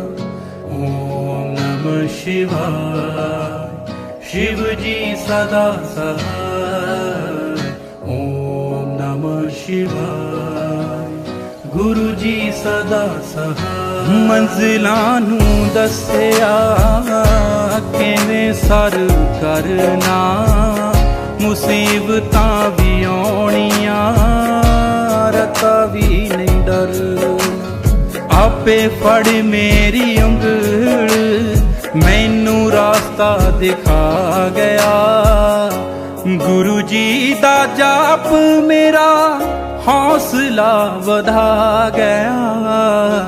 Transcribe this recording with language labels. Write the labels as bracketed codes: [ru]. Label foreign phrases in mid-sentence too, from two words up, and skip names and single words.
[hi] ਓਮ ਨਮः शिवाय, शिव जी सदा सहाय। ओम नमः शिवाय, गुरु जी सदा सहाय। [pa] ਮੰਜ਼ਿਲਾਂ ਨੂੰ ਦੱਸਿਆ ਕਿਵੇਂ ਸਰ ਕਰਨਾ, ਮੁਸੀਬਤਾਂ ਵੀ ਆਉਣੀਆਂ ਰਤਾ ਵੀ ਨਹੀਂ ਡਰਨਾ। ਆਪੇ ਫੜ ਮੇਰੀ ਉਂਗਲ ਮੈਨੂੰ ਰਾਸਤਾ ਦਿਖਾ ਗਿਆ, ਗੁਰੂ ਜੀ ਦਾ ਜਾਪ ਮੇਰਾ ਹੌਸਲਾ ਵਧਾ ਗਿਆ।